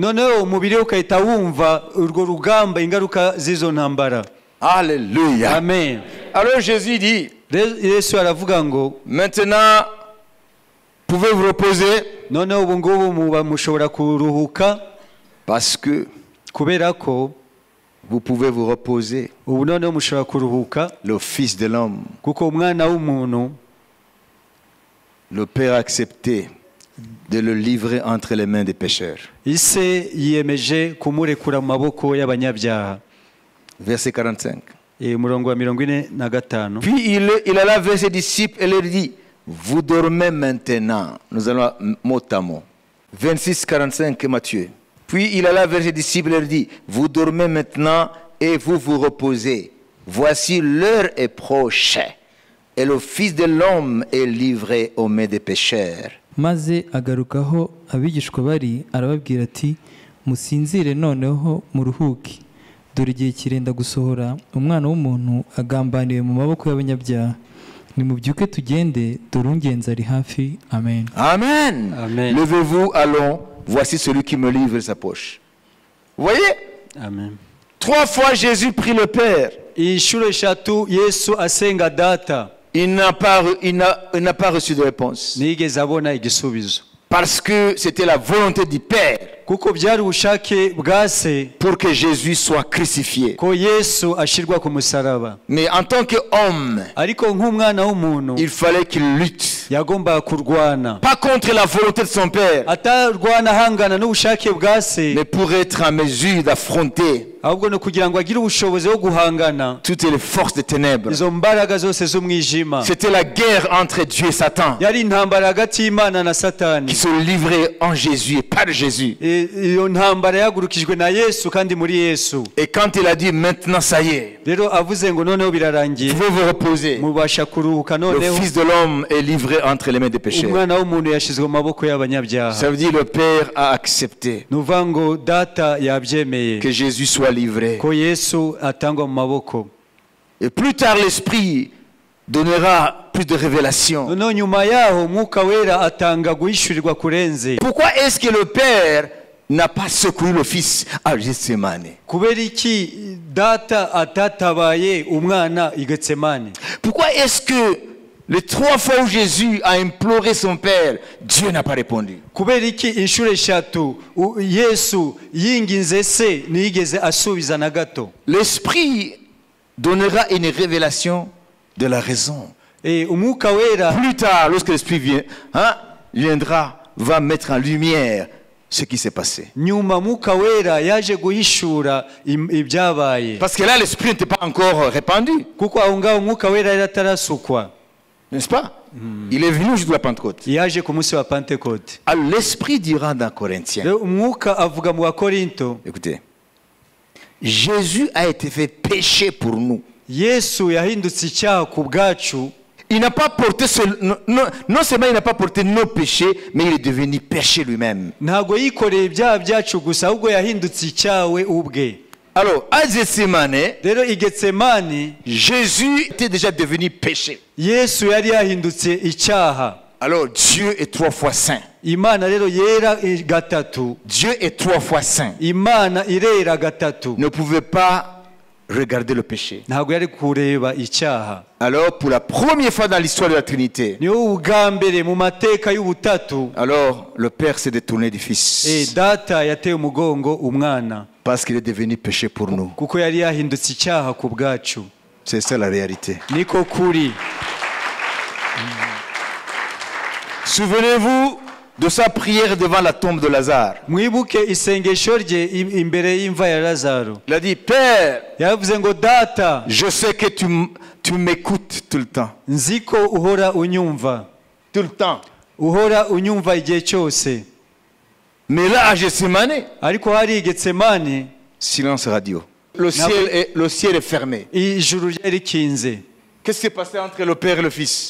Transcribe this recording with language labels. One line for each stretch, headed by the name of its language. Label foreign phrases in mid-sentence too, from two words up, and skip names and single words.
French: Alléluia. Amen. Alors Jésus dit, maintenant pouvez vous reposer parce que Vous pouvez vous reposer.
Kinyarwanda: ubu noneho mushobora kuruhuka
French: Le Fils de l'homme,
Kinyarwanda: kuko umwana w'umuntu
French: le Père a accepté de le livrer entre les mains des pécheurs.
Kinyarwanda: ise yiyemeje kumurekura mu maboko y'abanyabyaha.
French: Verset 45.
Kinyarwanda: Umurongo wa 45.
French: Puis il alla vers ses disciples et leur dit, vous dormez maintenant. Nous allons mot à mot. 26, 45, Matthieu. Puis il alla vers ses disciples et leur dit, vous dormez maintenant et vous vous reposez. Voici l'heure est proche et le Fils de l'homme est livré aux mains des pécheurs.
Kinyarwanda: maze agarukaho abigishwa bari arababwira ati musinzire noneho muruhuke dore igihe kirenda gusohora umwana w'umuntu agambaniwe mu maboko y'abanyabyaha nimubyuke tugende dore ungenzi ari hafi.
French: Amen. Amen. Amen. Levez-vous, allons. Voici celui qui me livre sa poche. Vous voyez? Amen. 3 fois Jésus prie le Père.
Kinyarwanda: Inshuro eshatu Yesu asenga data.
French: Il n'a pas reçu de réponse.
Kinyarwanda: Nigeze abona igisubizo.
French: Parce que c'était la volonté du Père
Kinyarwanda: Kuko byari ubushake bwa se
French: pour que Jésus soit crucifié.
Kinyarwanda: ko Yesu ashirwa ku musaraba.
French: Mais en tant qu'homme,
Kinyarwanda: Ariko nk'umwana w'umuntu
French: il fallait qu'il lutte.
Kinyarwanda: yagombaga kurwana.
French: Pas contre la volonté de son Père,
Kinyarwanda: Atarwana ahangana n'ubushake bwa se,
French: mais pour être en mesure d'affronter
Kinyarwanda: ahubwo no kugira ngo agire ubushobozi bwo guhangana
French: toutes les forces des ténèbres.
Kinyarwanda: izo mbaraga zose z'umwijima.
French: C'était la guerre entre Dieu et Satan
Kinyarwanda: Yari intambara hagati y'Imana na Satani.
French: qui se livrait en Jésus et par Jésus.
Kinyarwanda: Iyo ntambara yagurukijwe na Yesu kandi muri Yesu.
French: Et quand il a dit maintenant ça y est,
Kinyarwanda: Rero avuze ngo noneho birarangiye,
French: vous pouvez vous reposer.
Kinyarwanda: mubasha kuruhuka
French: Le
Kinyarwanda: noneho.
French: Fils de l'homme est livré entre les mains des pécheurs.
Kinyarwanda: Umwana w'umuntu yashizwe mu maboko y'abanyabyaha.
French: Ça veut dire le Père a accepté
Kinyarwanda: Nuvuga ngo data yabyemeye
French: que Jésus soit livré.
Kinyarwanda: ko Yesu atangwa mu maboko.
French: Et plus tard, l'Esprit donnera plus de révélations.
Kinyarwanda: Noneho nyuma yaho Mwuka Wera atanga guhishurirwa kurenze.
French: Pourquoi est-ce que le Père n'a pas secouru le Fils à Gethsemane?
Kinyarwanda: Kubera iki data atatabaye umwana i Getsemane?
French: Pourquoi est-ce que les 3 fois où Jésus a imploré son Père, Dieu n'a pas répondu?
Kinyarwanda: Kubera iki inshuro eshatu Yesu yinginze se ntiyigeze asubiza na gato?
French: L'Esprit donnera une révélation de la raison.
Kinyarwanda: Umwuka Wera
French: Plus tard, lorsque l'Esprit viendra, va mettre en lumière ce qui s'est passé.
Kinyarwanda: nyuma Mwuka Wera yaje guhishura ibyabaye.
French: Parce que là, l'Esprit n'était pas encore répandu.
Kinyarwanda: Kuko aho ngaho Mwuka Wera yari atarasukwa.
French: N'est-ce pas? Il est venu au jour de la Pentecôte.
Kinyarwanda: Yaje ku munsi wa Pentekote.
French: Alors l'Esprit dira dans Corinthiens,
Kinyarwanda: Rero Umwuka avuga mu Bakorinto,
French: écoutez, Jésus a été fait péché pour nous.
Kinyarwanda: Yesu yahindutse icyaha ku bwacu.
French: Il n'a pas porté non seulement il n'a pas porté nos péchés, mais il est devenu péché lui-même.
Kinyarwanda: Ntago yikoreye ibyaha byacu gusa, ahubwo yahindutse icyawe ubwe.
French: Alors à Gethsemane,
Kinyarwanda: Rero i Getsemani
French: Jésus était déjà devenu péché.
Kinyarwanda: Yesu yari yahindutse icyaha.
French: Alors Dieu est 3 fois saint.
Kinyarwanda: Imana rero yera gatatu.
French: Dieu est 3 fois saint.
Kinyarwanda: Imana irera gatatu.
French: Ne pouvait pas regarder le péché.
Kinyarwanda: Ntago yari kureba icyaha.
French: Alors pour la première fois dans l'histoire de la Trinité,
Kinyarwanda: Niho ubwa mbere mu mateka y'ubutatu,
French: alors le Père s'est détourné du Fils.
Kinyarwanda: data yateye umugongo umwana.
French: Parce qu'il est devenu péché pour nous.
Kinyarwanda: Kuko yari yahindutse icyaha ku bwacu.
French: C'est ça la réalité.
Kinyarwanda: Niko kuri.
French: Souvenez-vous de sa prière devant la tombe de Lazare.
Kinyarwanda: Mwibuke isengesho rye imbere y'imva ya Lazaro.
French: Il a dit, Père,
Kinyarwanda: Yavuze ngo data,
French: je sais que tu m'écoutes tout le temps.
Kinyarwanda: nziko uhora unyumva.
French: Tout le temps.
Kinyarwanda: Uhora unyumva igihe cyose.
French: Mais là, à Gethsemane,
Kinyarwanda: Ariko hari i Getsemani,
French: silence radio. Le ciel est fermé.
Kinyarwanda: ijuru ryari rikinze.
French: Qu'est-ce qui s'est passé entre le Père et le Fils?